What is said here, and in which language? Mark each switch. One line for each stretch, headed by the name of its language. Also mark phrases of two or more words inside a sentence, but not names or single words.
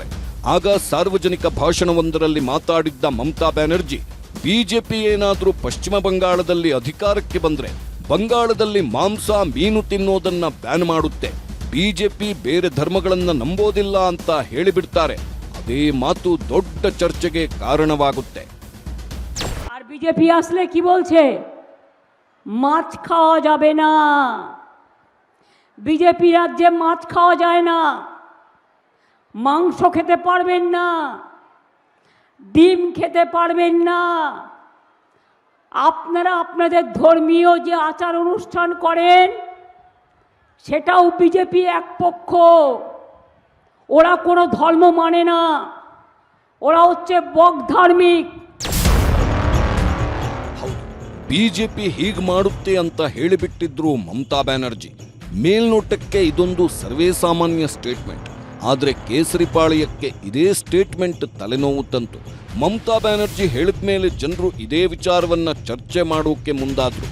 Kannada: ಆಗ ಸಾರ್ವಜನಿಕ ಭಾಷಣವೊಂದರಲ್ಲಿ ಮಾತಾಡಿದ್ದ ಮಮತಾ ಬ್ಯಾನರ್ಜಿ, ಬಿಜೆಪಿ ಏನಾದ್ರೂ ಪಶ್ಚಿಮ ಬಂಗಾಳದಲ್ಲಿ ಅಧಿಕಾರಕ್ಕೆ ಬಂದ್ರೆ ಬಂಗಾಳದಲ್ಲಿ ಮಾಂಸ ಮೀನು ತಿನ್ನೋದನ್ನ ಬ್ಯಾನ್ ಮಾಡುತ್ತೆ, ಬಿಜೆಪಿ ಬೇರೆ ಧರ್ಮಗಳನ್ನ ನಂಬೋದಿಲ್ಲ ಅಂತ ಹೇಳಿಬಿಡ್ತಾರೆ. ಅದೇ ಮಾತು ದೊಡ್ಡ ಚರ್ಚೆಗೆ ಕಾರಣವಾಗುತ್ತೆ.
Bangla: আর বিজেপি আসলে কি বলছে? মাছ খাওয়া যাবে না, বিজেপি রাজ্যে মাছ খাওয়া যায় না, মাংস খেতে পারবেন না, ডিম খেতে পারবেন না, আপনারা আপনাদের ধর্মীয় যে আচার অনুষ্ঠান করেন সেটাও বিজেপি এক পক্ষ, ওরা কোনো ধর্ম মানে না, ওরা হচ্ছে বকধার্মিক।
Kannada: ಬಿಜೆಪಿ ಹೀಗೆ ಮಾಡುತ್ತೆ ಅಂತ ಹೇಳಿಬಿಟ್ಟಿದ್ರು ಮಮತಾ ಬ್ಯಾನರ್ಜಿ. ಮೇಲ್ನೋಟಕ್ಕೆ ಇದೊಂದು ಸರ್ವೇ ಸಾಮಾನ್ಯ ಸ್ಟೇಟ್ಮೆಂಟ್, ಆದರೆ ಕೇಸರಿಪಾಳ್ಯಕ್ಕೆ ಇದೇ ಸ್ಟೇಟ್ಮೆಂಟ್ ತಲೆನೋವು ತಂತು. ಮಮತಾ ಬ್ಯಾನರ್ಜಿ ಹೇಳಿದ ಮೇಲೆ ಜನರು ಇದೇ ವಿಚಾರವನ್ನ ಚರ್ಚೆ ಮಾಡೋಕೆ ಮುಂದಾದ್ರು.